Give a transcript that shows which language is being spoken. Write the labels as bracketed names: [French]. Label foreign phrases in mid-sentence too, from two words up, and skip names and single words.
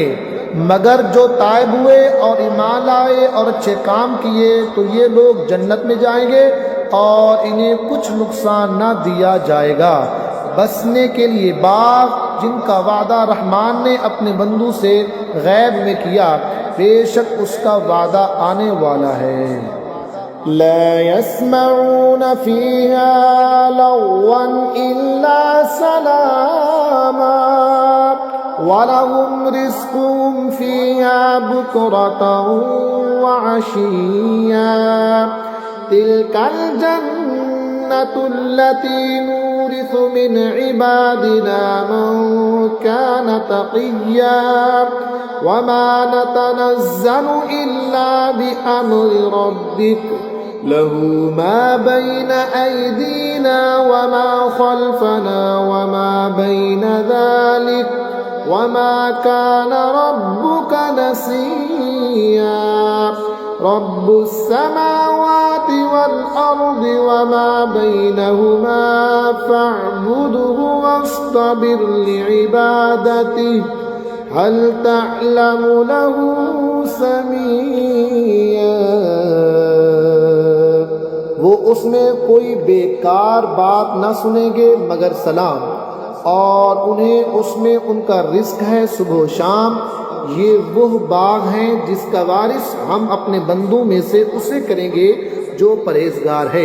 [Urdu] مگر جو تائب ہوئے اور ایمان لائے اور اچھے کام کیے، تو یہ لوگ جنت میں جائیں گے اور انہیں کچھ نقصان نہ دیا جائے گا. بسنے کے لیے باغ جن کا وعدہ رحمان نے اپنے بندوں سے غیب میں کیا، بے شک اس کا وعدہ آنے والا ہے. [Arabic] لا يسمعون فيها لغوا إلا سلاما ولهم رزقهم فيها بكرة وعشيا تلك الجنة التي نورث من عبادنا من كان تقيا وما نتنزل إلا بأمر ربك له ما بين أيدينا وما خلفنا وما بين ذلك وما كان ربك نسيا رب السماوات والأرض وما بينهما فاعبده واصطبر لعبادته هل تعلم له سميا. [Urdu] وہ اس میں کوئی بیکار بات نہ سنیں گے مگر سلام، اور انہیں اس میں ان کا رزق ہے صبح شام. یہ وہ باغ ہیں جس کا وارث ہم اپنے بندوں میں سے اسے کریں گے جو پرہیزگار ہے.